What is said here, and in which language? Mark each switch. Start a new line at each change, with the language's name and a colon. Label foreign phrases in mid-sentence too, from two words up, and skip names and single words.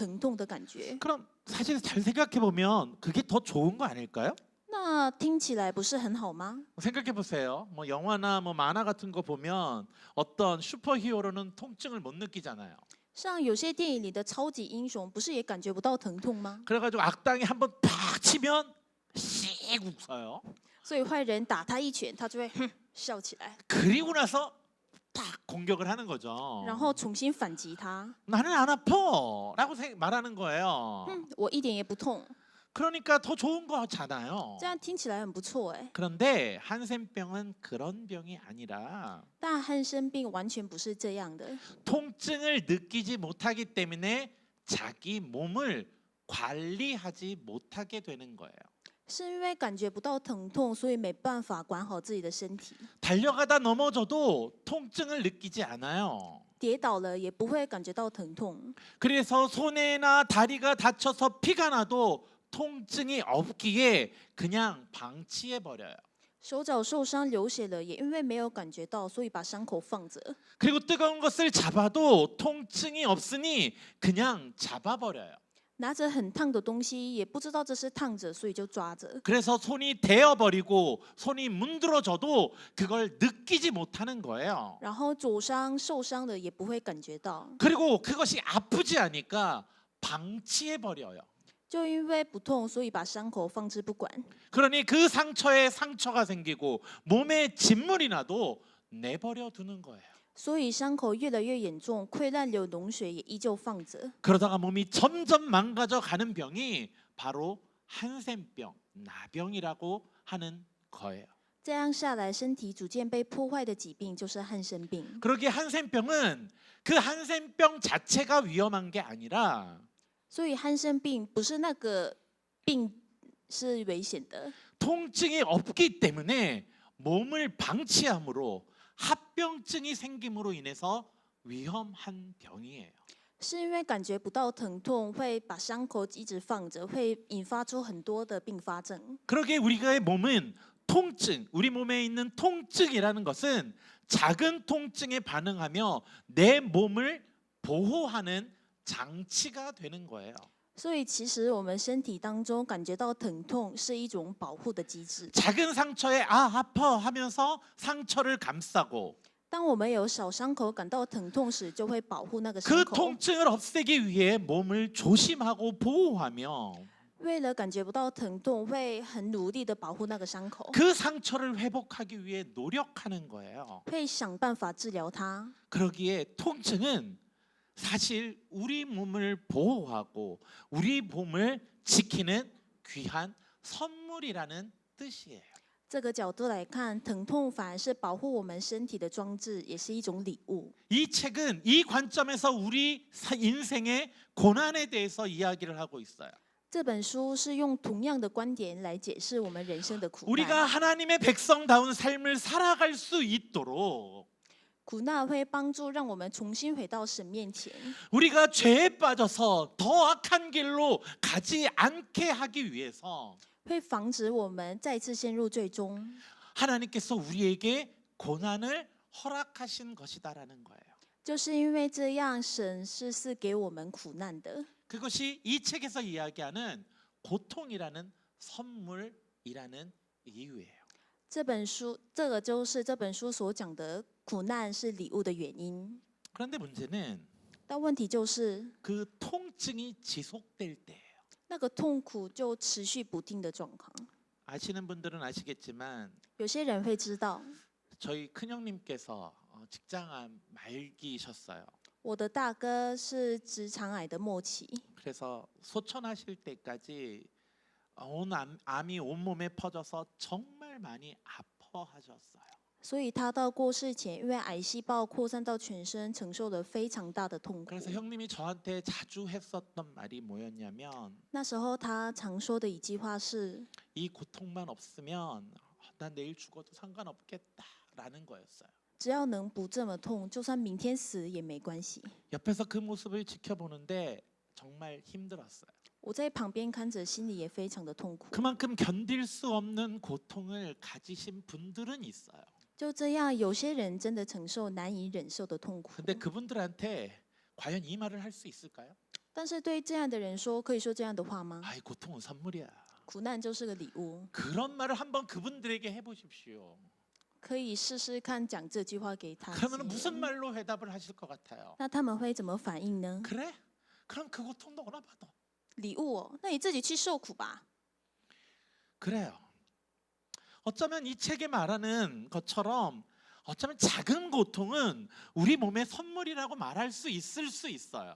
Korean: 그럼 사실 잘 생각해 보면 그게 더 좋은 거 아닐까요?
Chinese: 那听起来不是很好吗？
Korean: 생각해 보세요. 뭐 영화나 뭐 만화 같은 거 보면 어떤 슈퍼히어로는 통증을 못 느끼잖아요.
Chinese: 像有些电影里的超级英雄，不是也感觉不到疼痛吗？
Korean: 그래가지고 악당이 한번 팍 치면 씩 웃어요.
Chinese: 所以坏人打他一拳，他就会笑起来，
Korean: 그리고 나서 딱 공격을 하는 거죠.
Chinese: 然后重新反击他。
Korean: 나는 안 아파라고 말하는 거예요.
Chinese: 我一点也不痛，
Korean: 그러니까 더 좋은 거잖아요.
Chinese: 这样听起来很不错哎。
Korean: 그런데 한센병은 그런 병이 아니라
Chinese: 但汉生病完全不是这样的，
Korean: 통증을 느끼지 못하기 때문에 자기 몸을 관리하지 못하게 되는 거예요.
Chinese: 是因为感觉不到疼痛，所以没办法管好自己的身体。
Korean: 달려가다 넘어져도 통증을 느끼지 않아요.
Chinese: 跌倒了也不会感觉到疼痛，
Korean: 그래서 손에나 다리가 다쳐서 피가 나도 통증이 없기에 그냥 방치해 버려요.
Chinese: 手脚受伤流血了，也因为没有感觉到，所以把伤口放着。
Korean: 그리고 뜨거운 것을 잡아도 통증이 없으니 그냥 잡아 버려요.
Chinese: 拿着很烫的东西，也不知道这是烫着，所以就抓着。
Korean: 그래서 손이 데어 버리고 손이 문드러져도 그걸 느끼지 못하는 거예요.
Chinese: 然后灼伤、受伤了也不会感觉到，
Korean: 그리고 그것이 아프지 않으니까 방치해 버려요.
Chinese: 就因为不痛，所以把伤口放置不管。
Korean: 그러니 그 상처에 상처가 생기고 몸에 진물이 나도 내버려 두는 거예요.
Chinese: 所以伤口越来越严重，溃烂流脓血也依旧放着。
Korean: 그러다가 몸이 점점 망가져 가는 병이 바로 한센병, 나병이라고 하는 거예요.
Chinese: 这样下来，身体逐渐被破坏的疾病就是汉生病。
Korean: 그러기에 한센병은 그 한센병 자체가 위험한 게 아니라
Chinese: 所以汉生病不是那个病是危险的，
Korean: 통증이 없기 때문에 몸을 방치함으로 합병증이 생김으로 인해서 위험한 병이에요.
Chinese: 是因为感觉不到疼痛，会把伤口一直放着，会引发出很多的并发症。
Korean: 그러기에 우리의 몸은 통증, 우리 몸에 있는 통증이라는 것은 작은 통증에 반응하며 내 몸을 보호하는 장치가 되는 거예요.
Chinese: 所以其实我们身体当中感觉到疼痛是一种保护的机制。
Korean: 작은 상처에 아 아파 하면서 상처를 감싸고
Chinese: 当我们有小伤口感到疼痛时，就会保护那个伤
Korean: 그
Chinese: 口。
Korean: 통증을 없애기 위해 몸을 조심하고 보호하며
Chinese: 为了感觉不到疼痛，会很努力的保护那个伤口，
Korean: 그 상처를 회복하기 위해 노력하는 거예요.
Chinese: 会想办法治疗它。
Korean: 그러기에 통증은 사실 우리 몸을 보호하고 우리 몸을 지키는 귀한 선물이라는 뜻이에요.
Chinese: 这个角度来看，疼痛反而是保护我们身体的装置，也是一种礼物。
Korean: 이 책은 이 관점에서 우리 인생의 고난에 대해서 이야기를 하고 있어요.
Chinese: 这本书是用同样的观点来解释我们人生的苦
Korean: 우리가
Chinese: 难。
Korean: 하나님의 백성다운 삶을 살아갈 수 있도록
Chinese: 苦难会帮助让我们重新回到神面前，
Korean: 우리가 죄에 빠져서 더 악한 길로 가지 않게 하기 위해서
Chinese: 会防止我们再次陷入最终。
Korean: 하나님께서 우리에게 고난을 허락하신 것이다라는 거예요.
Chinese: 就是因为这样，神是赐给我们苦难的。
Korean: 그것이 이 책에서 이야기하는 고통이라는 선물이라는 이유예요.
Chinese: 这本书，这个就是这本书所讲的苦难是礼物的原因。
Korean: 그런데 문제는
Chinese: 但问题就是，
Korean: 그 통증이 지속될 때예요.
Chinese: 那个痛苦就持续不定的状况。
Korean: 아시는 분들은 아시겠지만
Chinese: 有些人会知道，
Korean: 저희 큰형님께서 직장암 말기셨어요.
Chinese: 我的大哥是直肠癌的末期，
Korean: 그래서 소천하실 때까지 암이 온몸에 퍼져서 정말 많이 아파하셨어요.
Chinese: 所以他到过世前，因为癌细胞扩散到全身，承受了非常大的痛苦。
Korean: 그래서 형님이 저한테 자주 했었던 말이 뭐였냐면
Chinese: 那时候他常说的一句话是：
Korean: 이 고통만 없으면 난 내일 죽어도 상관없겠다라는 거였어요.
Chinese: 只要能不这么痛，就算明天死也没关系。
Korean: 옆에서 그 모습을 지켜보는데 정말 힘들었어요.
Chinese: 我在旁边看着，心里也非常的痛苦。
Korean: 그만큼 견딜 수 없는 고통을 가지신 분들은 있어요.
Chinese: 就这样，有些人真的承受难以忍受的痛苦。
Korean: 근데 그분들한테 과연 이 말을 할 수 있을까요?
Chinese: 但是对这样的人说，可以说这样的话吗？
Korean: 아이 고통은 선물이야.
Chinese: 苦难就是个礼物。
Korean: 그런 말을 한번 그분들에게 해보십시오.
Chinese: 可以试试看讲这句话给他
Korean: 그러면 무슨
Chinese: 听，
Korean: 말로 회답을 하실 것 같아요?
Chinese: 那他们会怎么反应呢？
Korean: 그래? 그럼 그 고통 너나 받아.
Chinese: 礼物哦，那你自己去受苦吧。
Korean: 그래요. 어쩌면 이 책에 말하는 것처럼 어쩌면 작은 고통은 우리 몸의 선물이라고 말할 수 있어요.